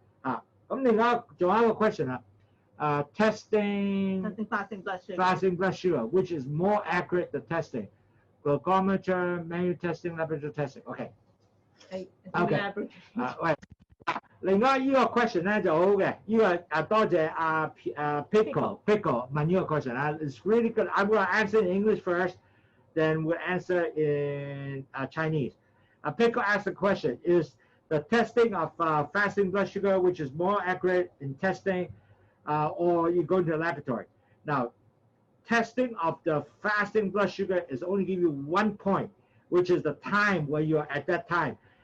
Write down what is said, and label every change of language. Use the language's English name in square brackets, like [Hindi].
[Cantonese] 咁另外仲有一個 question 啦， [English] testing fasting blood sugar, which is more accurate the testing, glucometer, manual testing, laboratory testing, OK？ [Cantonese] 喂，另外依個 question 咧就好嘅，依個多謝Pickle 問呢個 question 啦 ， [English] it's really good. I'm going to answer in English first.Then we'll answer in Chinese. Pickle asked the question, is the testing of fasting blood sugar, which is more accurate in testing, or you go to the laboratory? Now, testing of the fasting blood sugar is only give you 1 point, which is the time where you are at that time.